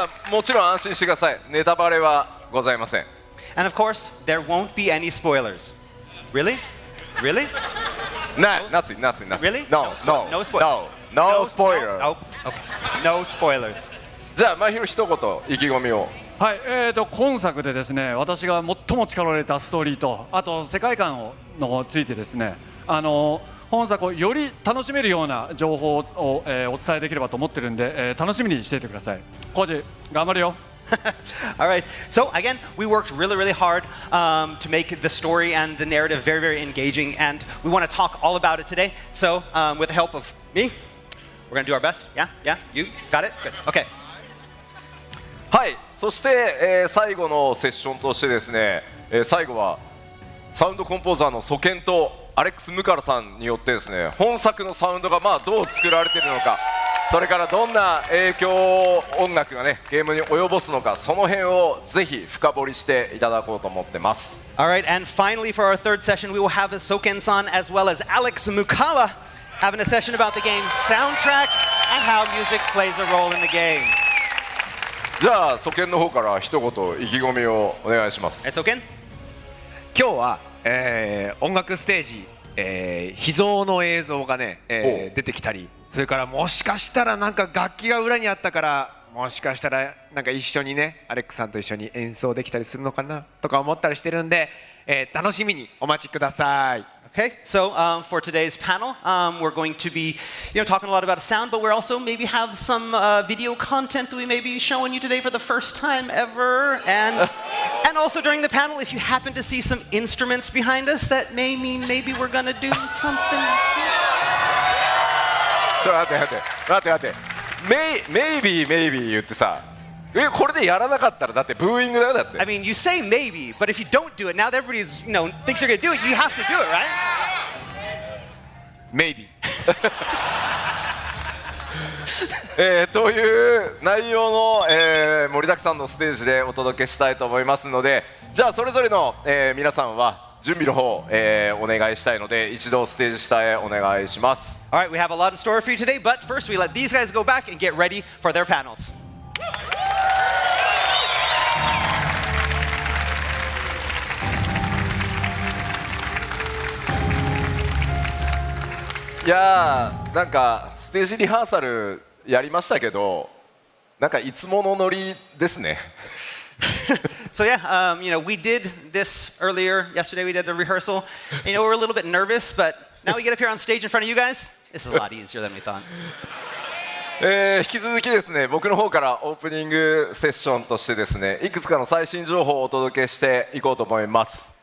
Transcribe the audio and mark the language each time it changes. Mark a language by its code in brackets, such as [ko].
[ja] もちろん安心してください。ネタバレはございません。 [en] And of course, there won't be any spoilers. Really? Really? Nothing. Really? No spoiler. No spoilers. Oh, okay. No spoilers. [ja] じゃあ前広一言意気込みを。はい、今作でですね、私が最も力を入れたストーリーと、あと世界観のついてですね、本作をより楽しめるような情報を、お伝えできればと思ってるんで、楽しみにしていてください。コウジ、頑張るよ。 [en] All right. So again, we worked really hard to make the story and the narrative very engaging, and we want to talk all about it today. So with the help of me, we're going to do our best. Yeah. You got it? Good. Okay. [ja] はい、そして、最後のセッションとしてですね、最後はサウンドコンポーザーのソケンとアレックス・ムカラさんによってですね、本作のサウンドがどう作られているのか、それからどんな影響を音楽がねゲームに及ぼすのか、その辺をぜひ深掘りしていただこうと思ってます。 [en] All right, and finally for our third session, we will have Soken-san as well as Alex Mukala having a session about the game's soundtrack and how music plays a role in the game. [ja] じゃあソケンの方から一言意気込みをお願いします。 [en] Soken? [ja] 今日は、音楽ステージ、秘蔵の映像がね、出てきたり、それからもしかしたらなんか楽器が裏にあったから、もしかしたらなんか一緒にねアレックさんと一緒に演奏できたりするのかなとか思ったりしてるんで、楽しみにお待ちください。 [en] Okay, so for today's panel, we're going to be, talking a lot about sound, but we're also maybe have some video content that we may be showing you today for the first time ever, and also during the panel, if you happen to see some instruments behind us, that may mean maybe we're gonna do something. [ja] ちょっと待って、maybe 言ってさ、これでやらなかったらだってブーイングだよだって。 [en] I mean, you say maybe, but if you don't do it, now that everybody's, thinks you're gonna do it, you have to do it, right? [ja] Maybe という内容の、盛りだくさんのステージでお届けしたいと思いますので、じゃあそれぞれの、皆さんは準備の方、お願いしたいので一度ステージ下へお願いします。 [en] All right, we have a lot in store for you today, but first we let these guys go back and get ready for their panels. [ja] いやーなんかステージリハーサルやりましたけどなんかいつものノリですね。 [en] So yeah, we did this earlier yesterday. We did a rehearsal. We're a little bit nervous, but now we get up here on stage in front of you guys. This is a lot easier than we thought. [ja] 引き続きですね僕の方からオープニングセッションとしてですねいくつかの最新情報をお届けしていこうと思います。